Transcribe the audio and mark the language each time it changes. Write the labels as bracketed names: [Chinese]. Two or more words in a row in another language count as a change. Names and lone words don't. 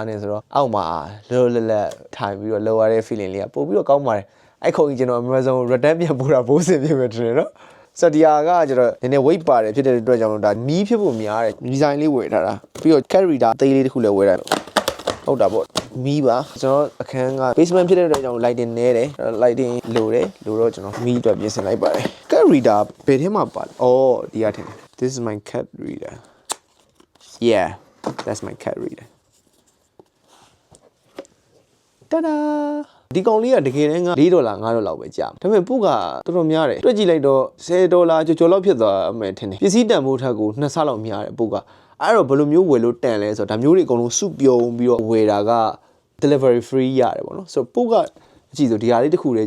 [Burmese] နဲ့ဆိုတော့အောက်မှာလောလောလတ်ထိုင်ပြီးတော့လောက်ရတဲ့ feeling လေးကပို့ပြီးတော့ကောင်းပါတယ်အဲ့ခုံကြီးကျွန်တော် Amazon return ပြန်ပို့တာဘိုးစင်ပြမယ်ထင်တယ်နော်ဆိုတော့ဒီဟာကကျွန်တော်နည်းနည်း weight ပါတယ်ဖြစ်တဲ့အတွက်ကြောင့်ဒါမီးဖြစ်ဖို့များတယ်ဒီဇိုင်းလေးဝယ်ထားတာပြီးတော့ carry တာအသေးလေးတစ်ခုလည်းဝယ်ထားဟုတ်တာပေါ့မီးပါကျွန်တော်အခန်းက basement ဖြစ်တဲ့အတွက်ကြောင့် lighting နဲတယ် lighting လိုတော့ကျွန်တော်မီးအတွက်ပြင်ဆင်လိုက်ပါတယ် [English] cat reader [Burmese] ဘယ်ထဲမှာပါလဲအော်ဒီရထင်တယ် [English] this is my cat reader yeah that's my cat reader [Burmese] တာဒါဒီကောင်လေးကတကယ်တမ်းက$4 $5လောက်ပဲကြာဒါပေမဲ့ပုကတော်တော်များတယ်တွက်ကြည့်လိုက်တော့$10ကျော်လောက်ဖြစ်သွားမယ်ထင်တယ်ပစ္စည်းတန်ဖိုးထက်ကို2ဆလောက်များတယ်ပုကအဲ့တော့ဘယ်လိုမျိုးဝယ်လို့တန်လဲဆိုတော့ဒါမျိုးတွေအကုန်လုံးစုပြုံပြီးတော့ဝယ်တာက [English] delivery free [Burmese] ရတယ်ပေါ့နော်ဆိုတော့ပုကအကြည့်ဆိုဒီဟာလေးတစ်ခုတည်း